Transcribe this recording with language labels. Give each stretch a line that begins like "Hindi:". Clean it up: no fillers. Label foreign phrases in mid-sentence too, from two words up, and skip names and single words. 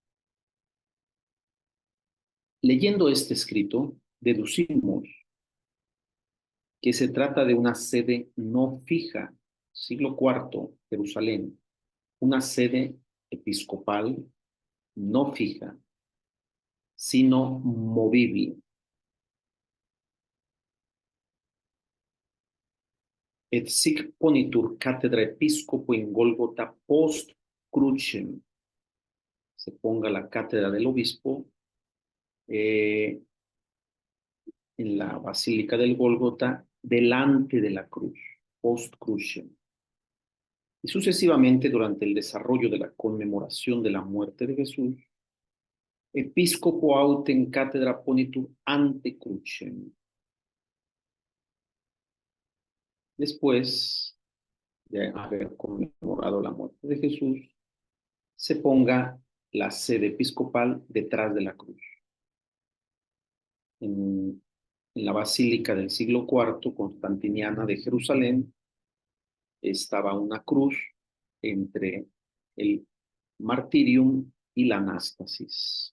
Spanish: Leyendo este escrito, deducimos que se trata de una sede no fija, siglo IV, Jerusalén, una sede episcopal no fija, sino movible.
Latin: Et sic ponitur cátedra episcopo in Golgota post crucem.
Spanish: Se ponga la cátedra del obispo en la Basílica del Gólgota delante de la cruz,
Latin: post crucem.
Spanish: Y sucesivamente durante el desarrollo de la conmemoración de la muerte de Jesús,
Latin: Episcopo autem cátedra ponitur ante crucem.
Spanish: Después de haber conmemorado la muerte de Jesús, se ponga la sede episcopal detrás de la cruz. En la Basílica del siglo IV constantiniana de Jerusalén estaba una cruz entre el martirium y la anástasis.